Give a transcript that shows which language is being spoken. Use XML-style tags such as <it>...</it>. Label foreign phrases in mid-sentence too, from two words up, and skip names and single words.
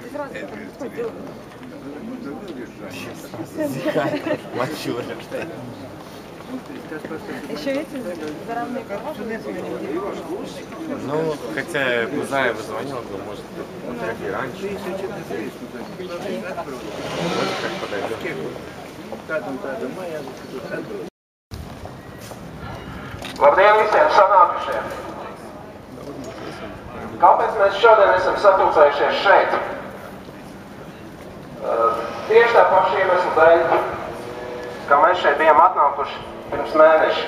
<ru>Еще эти зарамные Ну, хотя Бузаева звонил, но может и раньше. Может, как подойдет.</ru> <lv>Labdien visiem sanākušiem! Kāpēc mēs šodien esam sapulcējušies šeit? Tieši tā paša iemesla dēļ, kā mēs šeit bijām atnākuši pirms mēneša.</lv>